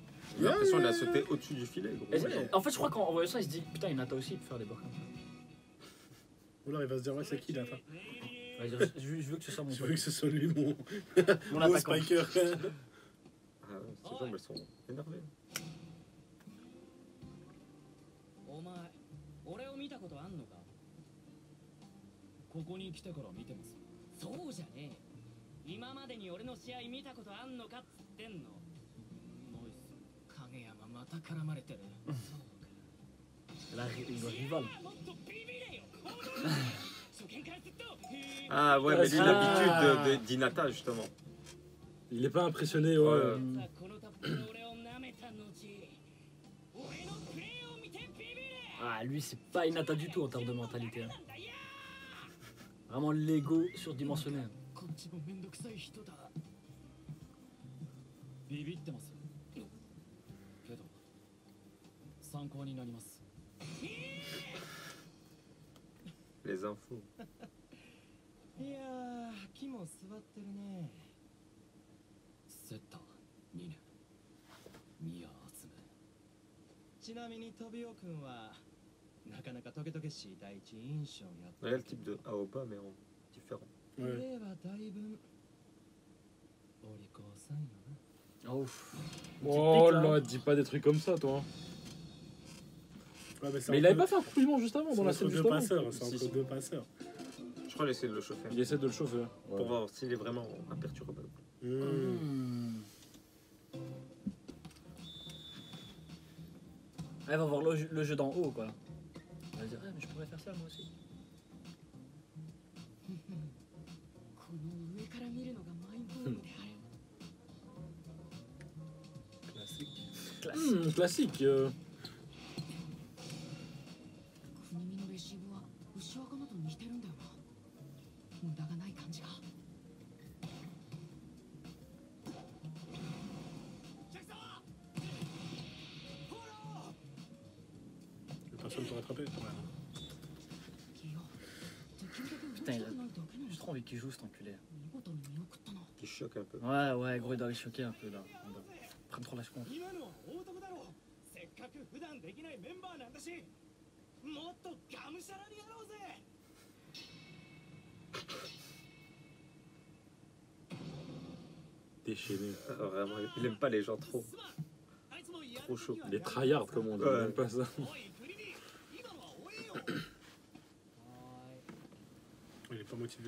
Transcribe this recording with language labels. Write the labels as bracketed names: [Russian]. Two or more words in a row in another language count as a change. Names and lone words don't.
[French] J'ai l'impression qu'il a sauté au-dessus du filet, gros. Et Ouais. en fait, je crois qu'en voyant ça, il se dit putain, Hinata aussi il peut faire des bords comme ça. Ou alors il va se dire, ouais, c'est qui là? Attends. Ouais, je veux que ce soit mon Je veux pote. que ce soit lui, mon Mon beau attaquant. spiker. Ah, ouais, ces jambes, elles sont énervées. [Japanese] お前俺を見たことあんのか。ここに来てから見てます。そうじゃねえ。今までに俺の試合見たことあんのかっつってんの。ナイス。影山また絡まれてる。 [French] La rival. [Japanese] もっとビビれよ。初見からずっと。 [French] Ah, ouais, mais lui, Ah. l'habitude d'Hinata, justement. Il est pas impressionné, ouais. Ouais. [Japanese] さあこのタップで俺を舐めた後、俺のプレーを見てビビれ。 [French] Ah, lui, c'est pas Hinata du tout en termes de mentalité. Hein. Vraiment l'ego surdimensionné. Hein. [Japanese] こっちもめんどくさい人だ。ビビってます。けど参考になります。 [French] Les infos. [Japanese] いやー、木も座ってるね。セッター2年。宮集め。ちなみにトビオ君はなかなかトゲトゲしい第一印象やっ [French] Il y a le type de Aoba, mais en différent. [Japanese] プ [French] Ouais. [Japanese] レーはだいぶお利口さんよな。 [French] Oh. Oh Petite pique, là, dis pas des trucs comme ça, toi. Ouais, c'est Mais il entre- avait pas fait un couillement juste avant, c'est dans la entre scène deux juste avant. passeurs, c'est Si, entre si. deux passeurs. Je crois essayer de le chauffer. Il essaie de le chauffer. Pour voir s'il est vraiment imperturbable. Hmm. Elle va voir le jeu d'en haut, quoi. Elle va dire, mais je pourrais faire ça moi aussi. [Japanese] この上から見るのがマイブームである。 [French] Classique. Classique. [Japanese] 国見のレシーブは牛若のと似てるんだよな。無駄がない感じが。 [French] Personne pour rattraper. Ouais. Putain, j'ai trop envie qu'il joue cet enculé. [Japanese] 見事に見送ったな。 [French] Qui choque un peu. Ouais, ouais, gros, il doit les choquer un peu là. Il doit prendre trop la seconde. [Japanese] 今のは大男だろう。せっかく普段できないメンバーなんだし、もっとがむしゃらにやろうぜ。 [French] Des déchaîné. Ah, vraiment, il aime pas les gens trop chaud. Il est tryhard, comme on dit, Ouais. même pas ça. Il est pas motivé.